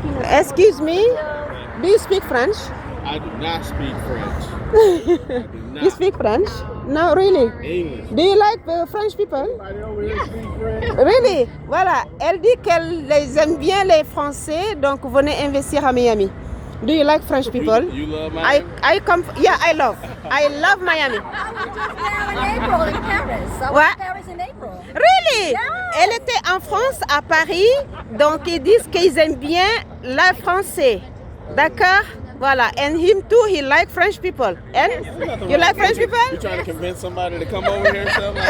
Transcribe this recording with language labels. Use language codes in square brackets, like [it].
[en] Excuse me, do you speak French? I do not speak French. I do not. You speak French? No, really? English. Do you like French people? Anybody over here speak French? Really? [fr] Voilà, elle dit qu'elle les aime bien les Français, donc venez investir à Miami. [en] Do you like French people? You love Miami? I come. Yeah, I love Miami. I was just there in April in Paris. I was What? in Paris in April. Really? Yes. [fr] Elle était en France, à Paris, donc ils disent qu'ils aiment bien le français. D'accord? [en] Voilà, and him too, he like French people. And you like French You people? trying to convince somebody to come over here or something?